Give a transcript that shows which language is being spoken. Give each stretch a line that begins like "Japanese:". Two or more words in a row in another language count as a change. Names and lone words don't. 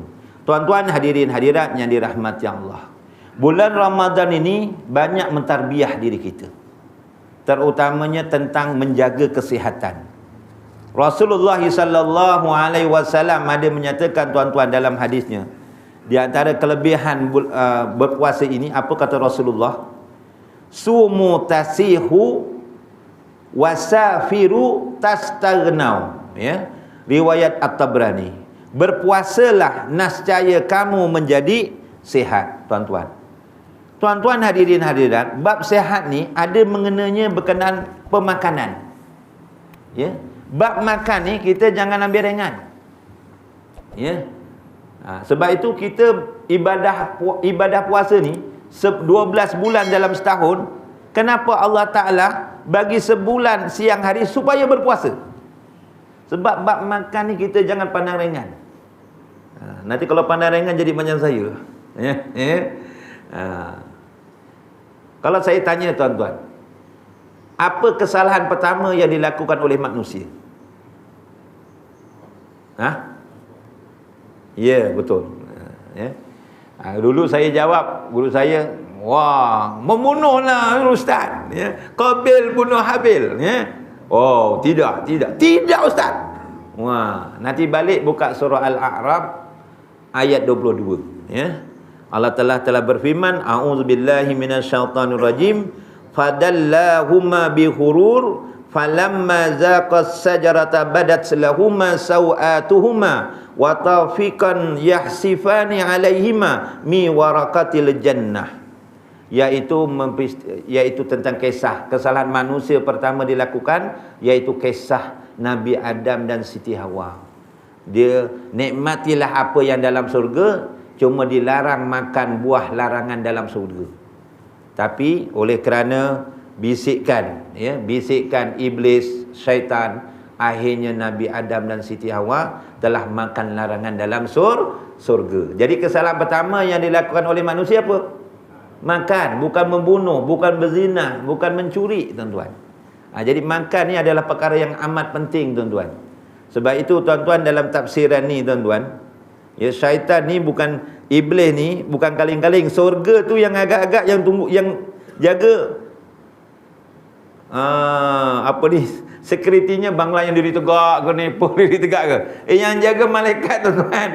Malay: Tuan-tuan, hadirin hadirat yang dirahmati Allah, bulan Ramadan ini banyak mentarbiah diri kita, terutamanya tentang menjaga kesihatan. Rasulullah
Arabic: صلى الله عليه وسلم
Malay: ada menyatakan tuan-tuan dalam hadisnya, di antara kelebihan berpuasa ini, apa kata Rasulullah?
Arabic: صوموا تصحوا وسافروا تستغنوا, ya.
Malay: Riwayat At-Tabrani. Berpuasalah nascaya kamu menjadi sihat, tuan-tuan. Tuan-tuan hadirin hadirat, bab sihat ni ada mengenanya berkenaan pemakanan. Ya. Bab makan ni kita jangan ambil ringan. Ya. Sebab itu kita ibadah puasa ni 12 bulan dalam setahun. Kenapa Allah Ta'ala bagi sebulan siang hari supaya berpuasa? Sebab bab makan ni kita jangan pandang ringan. Nanti kalau pandang ringan jadi macam saya. Kalau saya tanya tuan-tuan, apa kesalahan pertama yang dilakukan oleh manusia? Ya, betul. Ya. Dulu saya jawab, guru saya, wah, membunuhlah ustaz. Ya. Qabil bunuh Habil. Ya. Oh, tidak ustaz. Wah, nanti balik buka surah Al-A'raf ayat 22. Ya. Allah telah berfirman,
Arabic: أعوذ بالله من الشيطان الرجيم, فدلاهما بغرور فلما ذاقا الشجرة بدت لهما سوآتهما وطفقا يخصفان عليهما من ورق الجنة.
Malay: Yaitu tentang kisah kesalahan manusia pertama dilakukan, yaitu kisah Nabi Adam dan Siti Hawa. Dia nikmatilah apa yang dalam surga, cuma dilarang makan buah larangan dalam surga. Tapi oleh kerana bisikan iblis, syaitan, akhirnya Nabi Adam dan Siti Hawa telah makan larangan dalam surga. Jadi kesalahan pertama yang dilakukan oleh manusia apa? Makan, bukan membunuh, bukan berzina, bukan mencuri, tuan-tuan. Jadi makan ni adalah perkara yang amat penting, tuan-tuan. Sebab itu tuan-tuan dalam tafsiran ni, tuan-tuan, ya, syaitan ni bukan, iblis ni bukan kaling-kaling. Surga tu yang agak-agak yang tunggu, yang jaga apa ni, sekuritinya bangla yang diri tegak ke, nepol diri tegak ke, yang jaga malaikat, tuan-tuan.